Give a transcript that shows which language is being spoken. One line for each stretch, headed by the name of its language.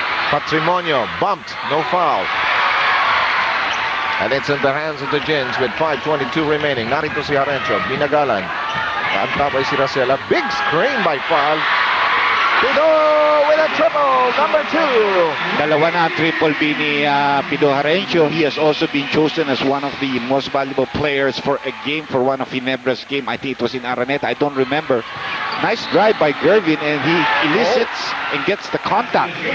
English: Patrimonio bumped, no foul. And it's in the hands of the Gins with 5:22 remaining.
Filipino: Narito si Harencio, binagalan. Antabay si Racela.
English: Big screen by foul. Pido with a triple, number 2.
Filipino: Dalawa na ang triple B ni Pido Harencio.
English: He has also been chosen as one of the most valuable players for a game, for one of Ginebra's game. I think it was in Araneta. I don't remember. Nice drive by Gervin, and he elicits and gets the contact.